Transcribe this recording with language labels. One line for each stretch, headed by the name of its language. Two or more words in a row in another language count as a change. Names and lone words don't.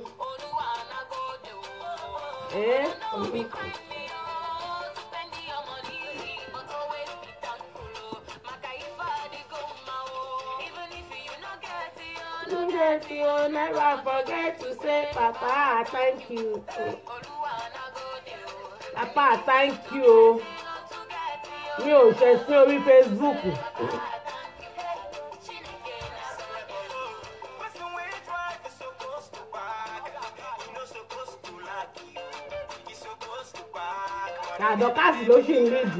English: You never forget to say, Papa, thank you. Papa, thank you.
Yoruba: Mi ò ṣe sí orí Facebook. Àdọ́kàsì ló ṣì ń lídìí.